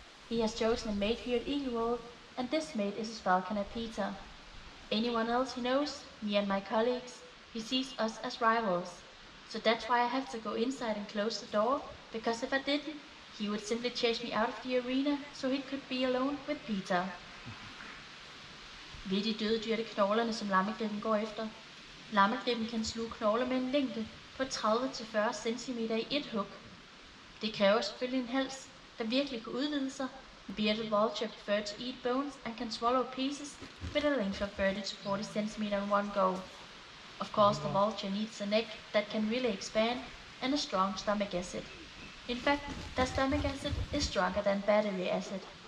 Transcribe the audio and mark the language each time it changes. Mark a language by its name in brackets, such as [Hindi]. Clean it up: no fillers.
[English] He has chosen a mate here at Eagle World, and this mate is his falconer Peter. Anyone else he knows, me and my colleagues, he sees us as rivals. So that's why I have to go inside and close the door, because if I didn't, he would simply chase me out of the arena, so he could be alone with Peter. [Danish] Ved de døde dyr, det knoglerne, som lammegribben går efter. Lammegribben kan sluge knogler med en længde på 30-40 cm i et hug. Det kræver selvfølgelig en hals, der virkelig kan udvide sig. [English] The bearded vulture prefer to eat bones and can swallow pieces with a length of 30-40 cm in one go. Of course, the vulture needs a neck that can really expand and a strong stomach acid. In fact, their stomach acid is stronger than battery acid.